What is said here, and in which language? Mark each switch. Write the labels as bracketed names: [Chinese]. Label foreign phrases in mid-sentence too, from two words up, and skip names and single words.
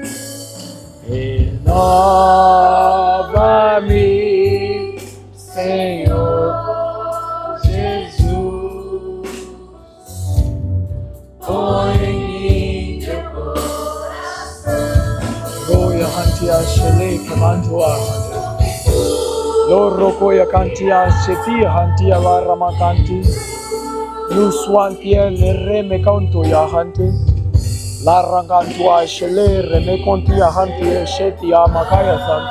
[Portuguese] Renova-me, Senhor Jesus. Põe em mim teu coração. Roya hantia shele kamantua. Loro koya kantia shetia hantia la ramakanti. Nuswantia le reme kanto ya hanti. La rangantua shele reme kontia hanti shetia makaya santi.